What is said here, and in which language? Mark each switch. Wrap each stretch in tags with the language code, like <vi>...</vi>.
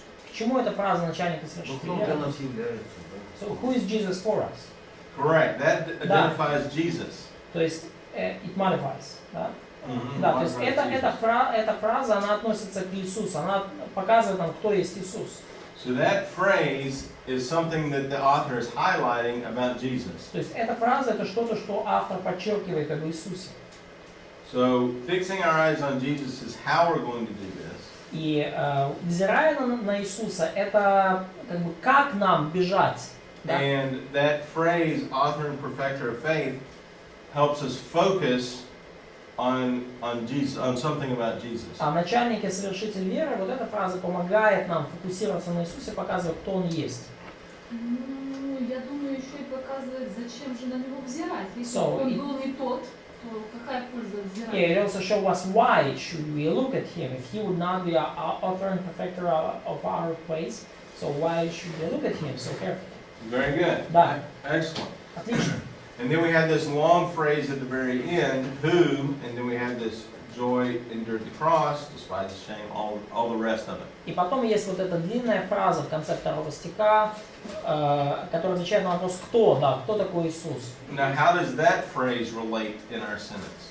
<ru>К чему эта фраза начальника совершителя веры? нас является, да?</ru> <en>So, who is Jesus for us? Correct. That identifies Jesus.</en> <ru>То есть,</ru> <en>it modifies,</en> <ru>да? Mhm. Да, то есть</ru> <en>Modifies Jesus.</en> <ru>эта фраза, она относится к Иисусу, она показывает нам, кто есть Иисус.</ru> <en>So that phrase is something that the author is highlighting about Jesus.</en> <ru>То есть эта фраза это что-то, что автор подчеркивает об Иисусе.</ru> <en>So fixing our eyes on Jesus is how we're going to do this.</en> <ru>И взирая на Иисуса, это как бы как нам бежать. Да?</ru> <en>And that phrase, author and perfecter of faith, helps us focus on Jesus, on something about Jesus.</en> <ru>А начальник и совершитель веры, вот эта фраза помогает нам фокусироваться на Иисусе, показывая, кто Он есть. Ну, я думаю, еще и показывает, зачем же на него взирать. Если</ru> <en>So,</en> <ru>он</ru> <en>it-</en> <ru>был не тот, то какая польза взирать?</ru> <en>Yeah, it also shows us why should we look at Him if He would not be our author and perfecter of our place. So why should we look at Him so carefully? Very good.</en> <ru>Да.</ru> <en>Excellent.</en> <ru>Отлично.</ru> <en>And then we have this long phrase at the very end, who, and then we have this joy endured the cross, despite the shame, all the rest of it.</en> <ru>И потом есть вот эта длинная фраза в конце 2 стиха, которая отвечает на вопрос, кто, да, кто такой Иисус.</ru> <en>Now, how does that phrase relate in our sentence?</en>